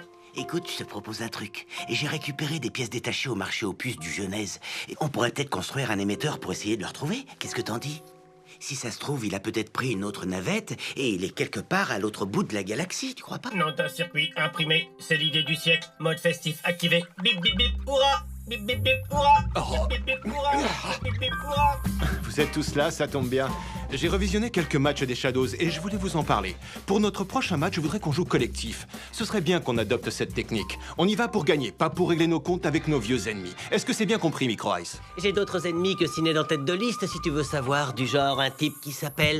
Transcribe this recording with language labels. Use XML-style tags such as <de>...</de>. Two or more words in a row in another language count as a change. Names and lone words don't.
<fr>Écoute, je te propose un truc. Et j'ai récupéré des pièces détachées au marché aux puces du Genèse. Et on pourrait peut-être construire un émetteur pour essayer de le retrouver. Qu'est-ce que t'en dis? Si ça se trouve, il a peut-être pris une autre navette et il est quelque part à l'autre bout de la galaxie, tu crois pas? Nom d'un circuit imprimé, c'est l'idée du siècle. Mode festif activé. Bip bip bip, hurrah! Bip bip bip, hurrah! Bip bip bip, hurrah! Bip bip, hurrah! Vous êtes tous là, ça tombe bien. J'ai revisionné quelques matchs des Shadows et je voulais vous en parler. Pour notre prochain match, je voudrais qu'on joue collectif. Ce serait bien qu'on adopte cette technique. On y va pour gagner, pas pour régler nos comptes avec nos vieux ennemis. Est-ce que c'est bien compris, Micro Ice? J'ai d'autres ennemis que Sinéad en tête de liste, si tu veux savoir, du genre un type qui s'appelle...</fr>